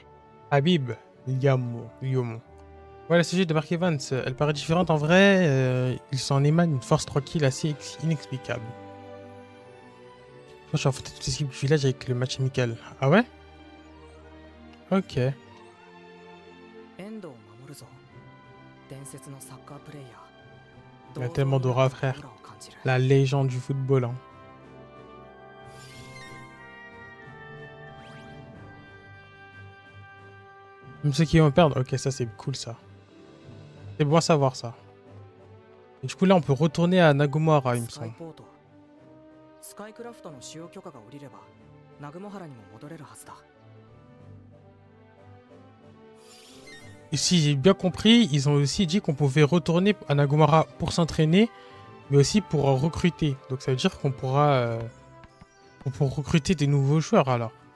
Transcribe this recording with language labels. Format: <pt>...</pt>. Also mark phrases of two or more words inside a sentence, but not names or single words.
<fr>Habib, Yomo. Ouais, la CG de Mark Evans, elle paraît différente en vrai. Il s'en émane une force tranquille assez inexplicable. Moi, j'ai affronté toutes les équipes du village avec le match amical. Ah ouais? Ok. Il</fr> <ja>遠藤を守るぞ。伝説のサッカープレイヤー。</ja> <fr>y a tellement d'aura, frère.</fr> <ja>オーラを感じる。</ja> <fr>La légende du football. Hein. Même ceux qui vont perdre. Ok, ça c'est cool ça. C'est bon à savoir ça. Et du coup, là, on peut retourner à Nagomara, il me</fr> <ja>スカイ</ja> <fr>semble.</fr> <ja>ポート。スカイクラフトの使用許可が下りれば、ナグモハラにも戻れるはずだ。</ja> <fr>Et si j'ai bien compris, ils ont aussi dit qu'on pouvait retourner à Nagomara pour s'entraîner, mais aussi pour recruter. Donc ça veut dire qu'on pourra pour recruter des nouveaux joueurs alors.</fr>